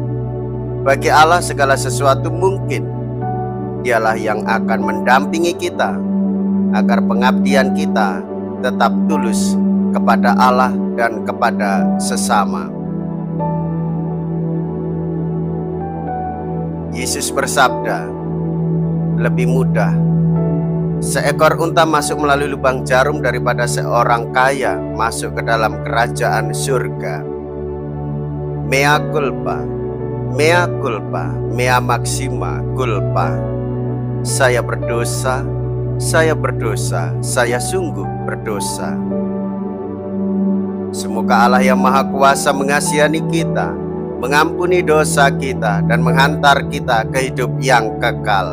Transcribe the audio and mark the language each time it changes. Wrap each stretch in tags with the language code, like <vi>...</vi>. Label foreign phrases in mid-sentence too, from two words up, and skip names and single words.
<id>Bagi Allah segala sesuatu mungkin. Dialah yang akan mendampingi kita, agar pengabdian kita tetap tulus kepada Allah dan kepada sesama. Yesus bersabda, lebih mudah seekor unta masuk melalui lubang jarum daripada seorang kaya masuk ke dalam kerajaan surga.</id> <la>Mea culpa, mea culpa, mea maxima culpa.</la> <id>Saya berdosa, saya berdosa, saya sungguh berdosa. Semoga Allah yang Maha Kuasa mengasihani kita, mengampuni dosa kita, dan menghantar kita ke hidup yang kekal.</id>